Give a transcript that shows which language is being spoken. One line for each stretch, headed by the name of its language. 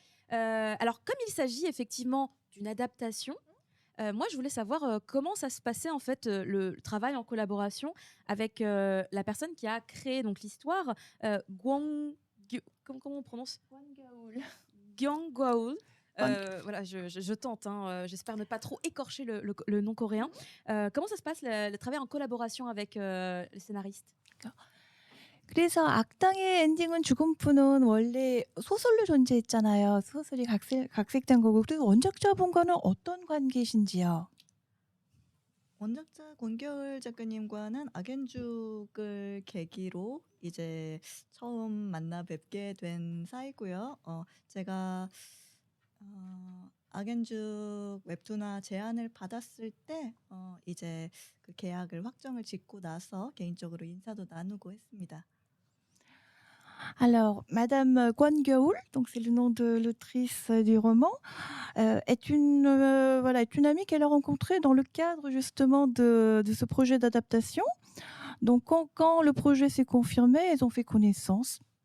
French: Alors, comme il s'agit effectivement d'une adaptation, moi, je voulais savoir comment ça se passait en fait le travail en collaboration avec la personne qui a créé donc l'histoire, comment on prononce Gyang Gwaul. Voilà, je tente, hein, j'espère ne pas trop écorcher le nom coréen. Comment ça se passe le travail en collaboration avec les scénaristes?
Korean: 그래서 악당의 엔딩은 죽음뿐은 원래 소설로 존재했잖아요. 소설이 각색된 거고. 그래서 원작자분과는 어떤 관계이신지요? 원작자 권겨울 작가님과는 악앤죽을 계기로 이제 처음 만나 뵙게 된 사이고요. 제가 악앤죽 웹툰화 제안을 받았을 때 이제 그 계약을 확정을 짓고 나서 개인적으로 인사도 나누고 했습니다.
French: Alors, Madame Kwon Gyeol, donc c'est le nom de l'autrice du roman, est une amie qu'elle a rencontrée dans le cadre justement de ce projet d'adaptation. Donc, quand le projet s'est confirmé, elles ont fait connaissance.